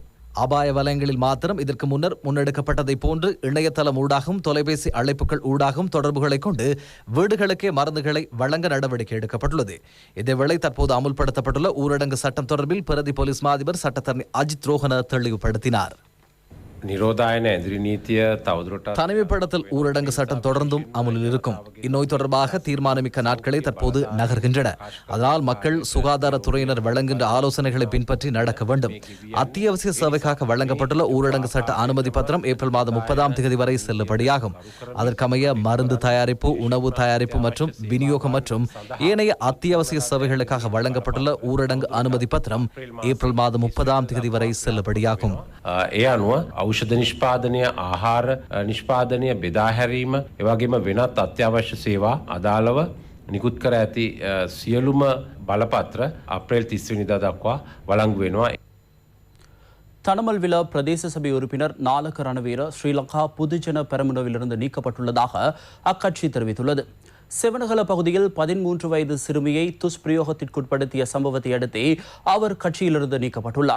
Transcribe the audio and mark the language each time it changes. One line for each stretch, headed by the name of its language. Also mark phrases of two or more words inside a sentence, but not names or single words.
Tamil: அபாய வலயங்களில் மாத்திரம் இதற்கு முன்னர் முன்னெடுக்கப்பட்டதை போன்று இணையதளம் ஊடாகவும் தொலைபேசி அழைப்புகள் ஊடாகவும் தொடர்புகளை கொண்டு வீடுகளுக்கே மருந்துகளை வழங்க நடவடிக்கை எடுக்கப்பட்டுள்ளது. இதேவேளை தற்போது அமுல்படுத்தப்பட்டுள்ள ஊரடங்கு சட்டம் தொடர்பில் பிரதி போலீஸ் மாதிபர் சட்டத்தரணி அஜித் ரோஹன தெளிவுபடுத்தினார்.
Sinhala: නිරෝධායන ඇදිරි නීතිය තවදුරටත්
Tamil: தனிமைப்படுத்தல் ஊரடங்கு சட்டம் தொடர்ந்தும் அமலில் இருக்கும். இந்நோய் தொடர்பாக தீர்மானமிக்க நாட்களே தற்போது நகர்கின்றன. அதனால் மக்கள் சுகாதாரத்துறையினர் வழங்குகின்ற ஆலோசனைகளை பின்பற்றி நடக்க வேண்டும். அத்தியாவசிய சேவைக்காக வழங்கப்பட்டுள்ள ஊரடங்கு சட்ட அனுமதி பத்திரம் ஏப்ரல் மாதம் 30ஆம் தேதி வரை செல்லுபடியாகும். அதற்கமைய மருந்து தயாரிப்பு, உணவு தயாரிப்பு மற்றும் விநியோகம் மற்றும் ஏனைய அத்தியாவசிய சேவைகளுக்காக வழங்கப்பட்டுள்ள ஊரடங்கு அனுமதி பத்திரம் ஏப்ரல் மாதம் 30ஆம் தேதி வரை செல்லுபடியாகும்.
Sinhala: ඒ අනුව ඖෂධ නිෂ්පාදනය, ආහාර නිෂ්පාදනය, බෙදා හැරීම, එවැගේම වෙනත් අත්‍යවශ්‍ය සේවා අදාළව නිකුත් කර ඇති සියලුම බලපත්‍ර අප්‍රේල් 30 වෙනිදා දක්වා වළංගු වෙනවා.
Tamil: தனமல்வில பிரதேச சபை உறுப்பினர் நாலக ரணவீர ஸ்ரீலங்கா பொதுஜன பெரமுனவிலிருந்து நீக்கப்பட்டுள்ளதாக அக்கட்சி தெரிவித்துள்ளது. செவனகல பகுதியில் 13 வயது சிறுமியை துஷ்பிரயோகத்திற்குட்படுத்திய சம்பவத்தை அடுத்து அவர் கட்சியிலிருந்து நீக்கப்பட்டுள்ளார்.